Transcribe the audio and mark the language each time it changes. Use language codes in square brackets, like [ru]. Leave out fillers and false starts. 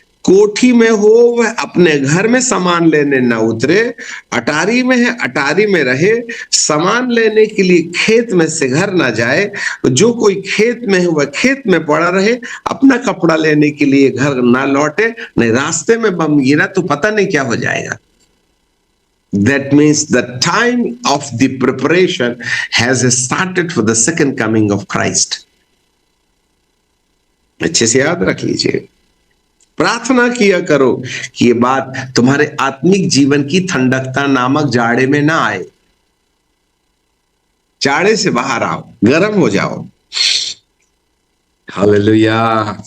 [hi] कोठी में हो वह अपने घर में सामान लेने न उतरे, अटारी में है अटारी में रहे, सामान लेने के लिए खेत में से घर ना जाए। जो कोई खेत में है वह खेत में पड़ा रहे, अपना कपड़ा लेने के लिए घर ना लौटे, नहीं रास्ते में बम गिरा तो पता नहीं क्या हो जाएगा। [en] That means the time of the preparation has started for the second coming of Christ. [hi] अच्छे से याद रख लीजिए। प्रार्थना किया करो कि ये बात तुम्हारे आत्मिक जीवन की ठंडकता नामक जाड़े में ना आए। जाड़े से बाहर आओ, गर्म हो जाओ। हालेलुया।